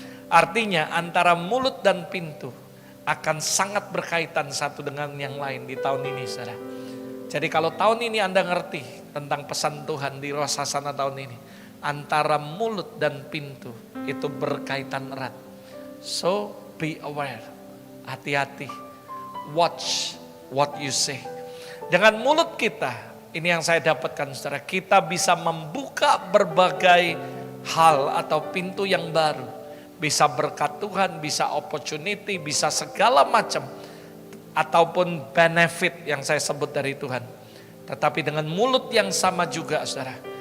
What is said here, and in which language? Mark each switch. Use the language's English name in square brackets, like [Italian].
[Indonesian] Artinya antara mulut dan pintu akan sangat berkaitan satu dengan yang lain di tahun ini, saudara. Jadi kalau tahun ini Anda ngerti tentang pesan Tuhan di Rosh Hashanah tahun ini, antara mulut dan pintu itu berkaitan erat. [English] So be aware, [Indonesian] hati-hati, [English] watch what you say. [Indonesian] Dengan mulut kita, ini yang saya dapatkan, saudara, kita bisa membuka berbagai hal atau pintu yang baru. Bisa berkat Tuhan, bisa opportunity, bisa segala macam. Ataupun benefit yang saya sebut dari Tuhan. Tetapi dengan mulut yang sama juga saudara.